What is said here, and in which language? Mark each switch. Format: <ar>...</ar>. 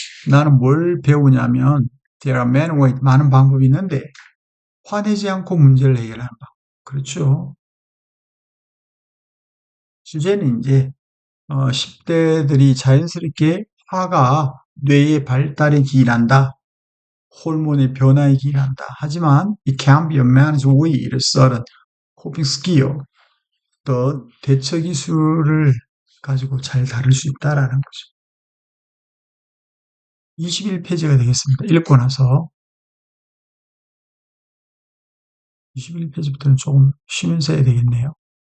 <ko>나는 뭘 배우냐면</ko> <en>there are many ways,</en> <ko>많은 방법이 있는데 화내지 않고 문제를 해결하는 방법. 그렇죠. 주제는 이제 10대들이 자연스럽게 화가 뇌의 발달에 기인한다. 호르몬의 변화에 기인한다.</ko> <en>하지만 it can be managed with certain coping skill.</en> <ko>또 대처 기술을 가지고 잘 다룰 수 있다라는 거죠. 21페이지가 되겠습니다. 읽고 나서 21페이지부터는 조금 쉬면서 해야 되겠네요.</ko>